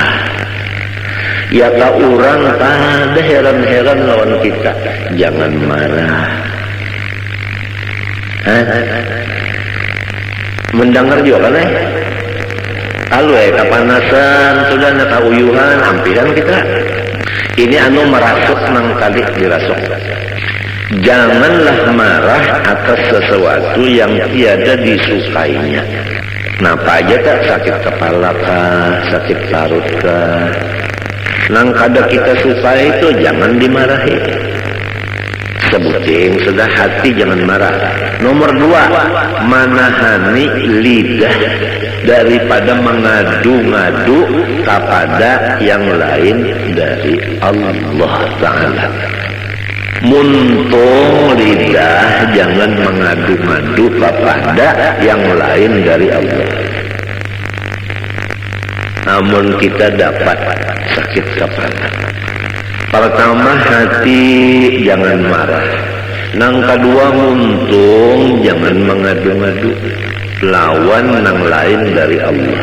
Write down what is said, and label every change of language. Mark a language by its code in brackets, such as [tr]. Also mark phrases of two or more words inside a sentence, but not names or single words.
[bjn] Ya kalau orang pada heran-heran lawan kita, jangan marah. Mendengar juga kan kalau kepanasan sudah nak uyuhan, ampiran kita. Ini merasuk nang kali dirasuk. [id] Janganlah marah atas sesuatu yang tiada disukainya. [bjn] Napa aja tak, sakit kepala kah, sakit parut kah, nang kada kita suka itu jangan dimarahi. Sebutin sudah, hati jangan marah. [id] Nomor 2, menahani lidah daripada mengadu-ngadu kepada yang lain dari [ar] الله تعالى. [bjn] Muntung lidah jangan mengadu-ngadu kepada yang lain dari Allah. Namun kita dapat sakit kepala. [id] Pertama, hati jangan marah. [bjn] Nang kedua, muntung jangan mengadu-ngadu lawan nang lain dari Allah.